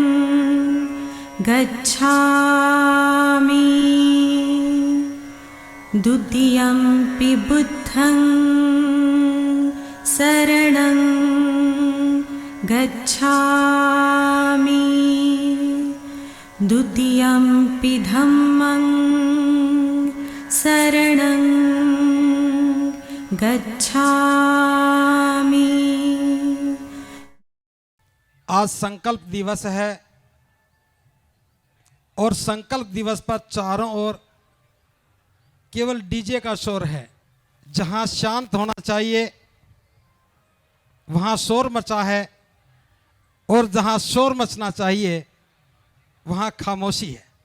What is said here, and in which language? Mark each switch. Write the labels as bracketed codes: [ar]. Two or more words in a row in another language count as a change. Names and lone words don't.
[pi] गच्छामि द्वितीयंपि बुद्धं शरणं गच्छामि द्वितीयंपि धम्मं शरणं गच्छामि। [hi] आज संकल्प दिवस है और संकल्प दिवस पर चारों ओर केवल डीजे का शोर है। जहां शांत होना चाहिए वहां शोर मचा है और जहां शोर मचना चाहिए वहां खामोशी है।